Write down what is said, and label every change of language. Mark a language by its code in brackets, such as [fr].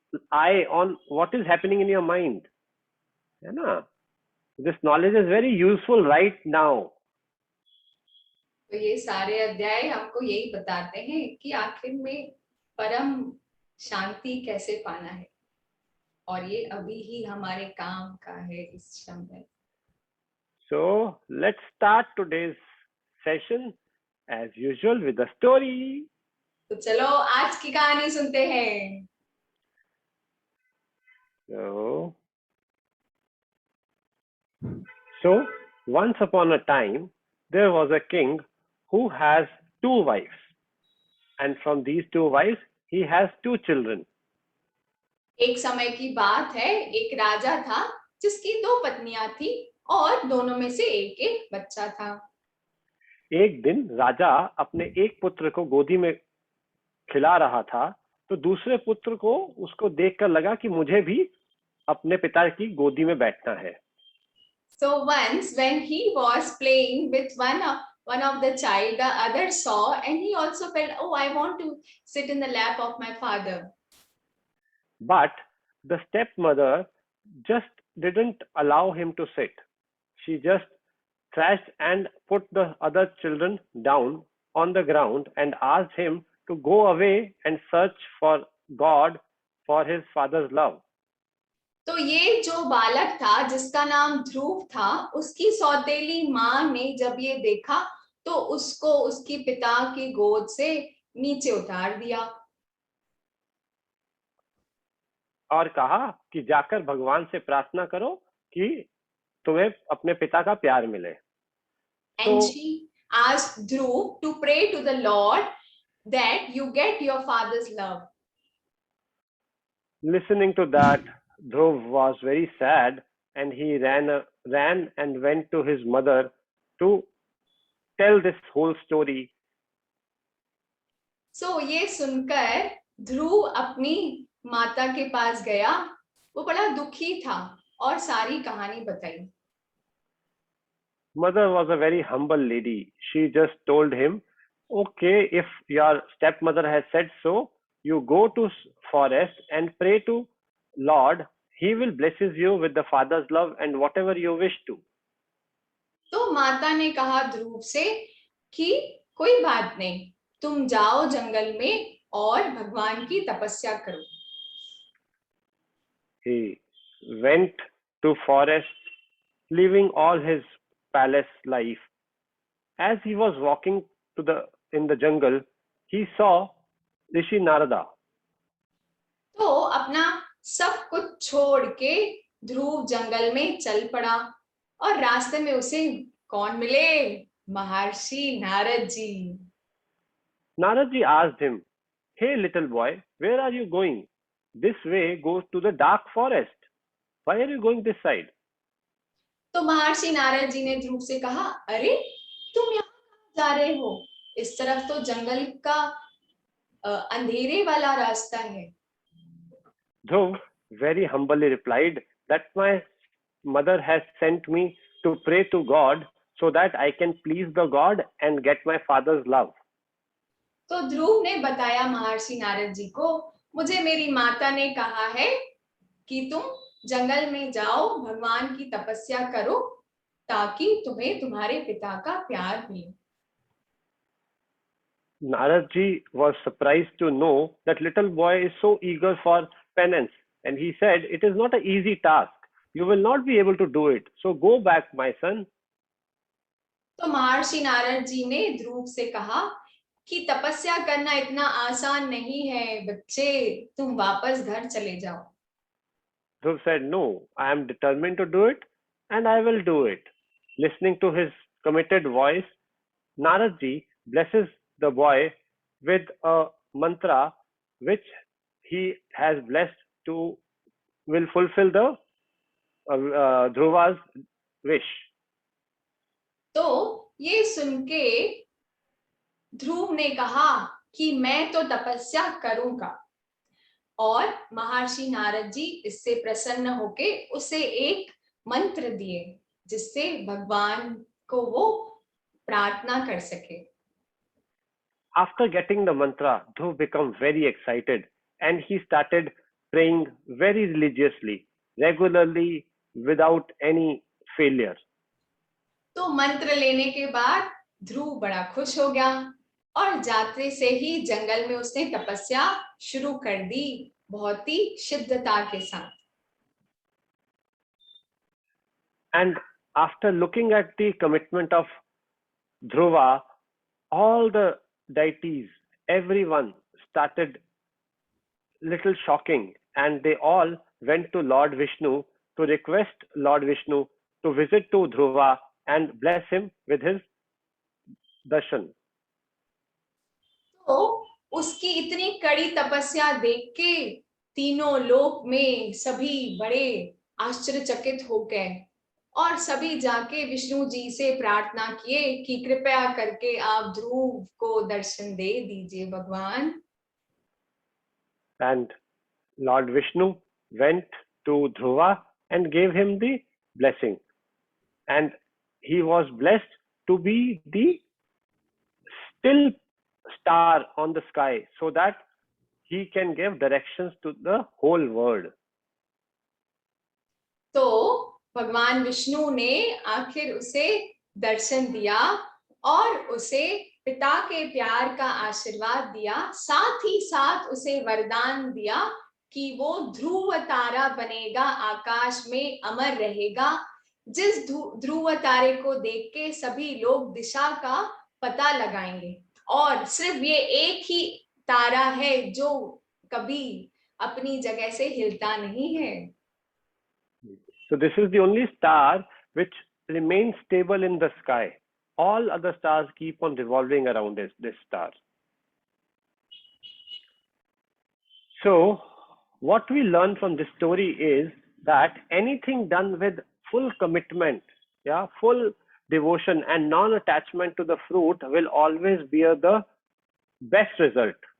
[en] eye on what is happening in your mind. [hi] है ना? [en] This knowledge is very useful right now. [hi] तो ये सारे अध्याय हमको यही बताते हैं कि आखिर में परम शांति कैसे पाना है, और ये अभी ही हमारे काम का है इस क्षण में। [en] So let's start today's session as usual with a story. [hi] तो चलो आज की कहानी सुनते हैं। [en] So once upon a time there was a king who has two wives, and from these two wives he has two children. [hi] एक समय की बात है, एक राजा था जिसकी दो पत्नियां थी और दोनों में से एक एक बच्चा था। एक दिन राजा अपने एक पुत्र को गोदी में खिला रहा था, तो दूसरे पुत्र को उसको देखकर लगा कि मुझे भी अपने पिता की गोदी में बैठना है। [en] So once when he was playing with one of the child, the other saw and he also felt, oh, I want to sit in the lap of my father. But the stepmother just didn't allow him to sit. She just thrashed and put the other children down on the ground and asked him to go away and search for God for his father's love. [hi] तो ये जो बालक था जिसका नाम ध्रुव था, उसकी सौतेली माँ ने जब ये देखा तो उसको उसकी पिता की गोद से नीचे उतार दिया और कहा कि जाकर भगवान से प्रार्थना करो कि तुम्हें अपने पिता का प्यार मिले। [en] And she asked Dhruv to pray to the Lord that you get your father's love. Listening to that, Dhruv was very sad and he ran and went to his mother to tell this whole story. [hi] So ये सुनकर ध्रुव अपनी माता के पास गया, वो बड़ा दुखी था और सारी कहानी बताई। [en] Mother was a very humble lady. She just told him, okay, if your stepmother has said so, you go to forest and pray to Lord. He will blesses you with the father's love and whatever you wish to. [hi] तो माता ने कहा ध्रुव से कि कोई बात नहीं, तुम जाओ जंगल में और भगवान की तपस्या करो। [en] He went to forest, leaving all his palace life. As he was walking in the jungle, he saw Rishi Narada. [hi] तो अपना सब कुछ छोड़ के ध्रुव जंगल में चल पड़ा और रास्ते में उसे कौन मिले? महर्षि Narad ji. [en] Narad ji asked him, "Hey little boy, where are you going? This way goes to the dark forest. Why are you going this side?" [hi] तो महर्षि नारद जी ने ध्रुव से कहा, अरे तुम यहाँ कहाँ जा रहे हो? इस तरफ तो जंगल का अंधेरे वाला रास्ता है। [en] Dhruv very humbly replied that my mother has sent me to pray to God so that I can please the God and get my father's love. [hi] तो ध्रुव ने बताया महर्षि नारद जी को, मुझे मेरी माता ने कहा है कि तुम जंगल में जाओ, भगवान की तपस्या करो ताकि तुम्हें तुम्हारे पिता का प्यार मिले। [en] Narad ji was surprised to know that little boy is so eager for penance, and he said, "It is not an easy task. You will not be able to do it. So go back, my son." [hi] तो महर्षि नारद जी ने ध्रुव से कहा कि तपस्या करना इतना आसान नहीं है बच्चे, तुम वापस घर चले जाओ। [en] Dhruv said, "No, I am determined to do it, and I will do it." Listening to his committed voice, Narad ji blesses the boy with a mantra which he has blessed to will fulfill the Dhruva's wish. [hi] तो ये सुन के ध्रुव ने कहा कि मैं तो तपस्या करूंगा, और महर्षि नारद जी इससे प्रसन्न होके उसे एक मंत्र दिए जिससे भगवान को वो प्रार्थना कर सके। [en] After getting the mantra, Dhruv became very excited and he started praying very religiously, regularly, without any failure. [hi] तो मंत्र लेने के बाद ध्रुव बड़ा खुश हो गया और जाते से ही जंगल में उसने तपस्या शुरू कर दी, बहुत ही सिद्धता के साथ. [en] And after looking at the commitment of Dhruva, all the deities, everyone started little shocking, and they all went to Lord Vishnu to request Lord Vishnu to visit to Dhruva and bless him with his darshan. [hi] तो उसकी इतनी कड़ी तपस्या देख के तीनों लोक में सभी बड़े आश्चर्यचकित हो गए और सभी जाके विष्णु जी से प्रार्थना किए कि कृपया करके आप ध्रुव को दर्शन दे दीजिए भगवान. [en] And Lord Vishnu went to Dhruva and gave him the blessing. And he was blessed to be the still star on the sky so that he can give directions to the whole world. [hi] तो भगवान विष्णु ने आखिर उसे दर्शन दिया और उसे पिता के प्यार का आशीर्वाद दिया, साथ ही साथ उसे वरदान दिया कि वो ध्रुव तारा बनेगा, आकाश में अमर रहेगा, जिस ध्रुव तारे को देख के सभी लोग दिशा का पता लगाएंगे. और सिर्फ ये एक ही तारा है जो कभी अपनी जगह से हिलता नहीं है. [en] So this is the only star which remains stable in the sky. All other stars keep on revolving around this star. So what we learn from this story is that anything done with full commitment, full devotion and non-attachment to the fruit will always bear the best result.